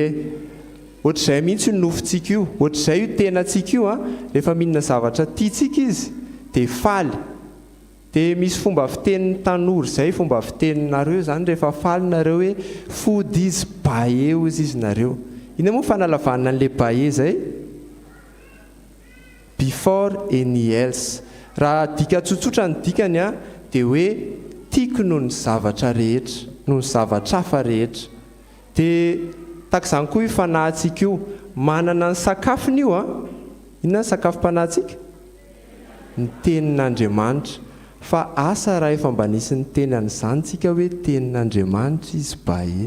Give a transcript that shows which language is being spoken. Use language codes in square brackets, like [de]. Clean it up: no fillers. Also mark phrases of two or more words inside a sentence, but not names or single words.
[mg] Ohatr'izay mihitsy ny nofontsika io. Ohatr'izay io tenantsika io rehefa mihinana zavatra tiantsika izy dia faly. Dia misy fomba fitenin'ny tanora izay, fomba fiteninareo zany rehefa faly nareo hoe fody izy bahe ozy izy nareo. Ina moa fanalavana an'ilay bahe zay? [en] Before any else. [mg] Raha dika tsotsotra ny dikany dia hoe tiako noho ny zavatra rehetra, noho ny zavatra hafa rehetra. Dia takizany koa io fanahintsika io, manana ny sakafony io inona ny sakafom-panahintsika? Ny tenin'Andriamanitra. Fa asa raha efa mba nisy ny tenan'izany tsika hoe tenin'Andriamanitra izy bahe.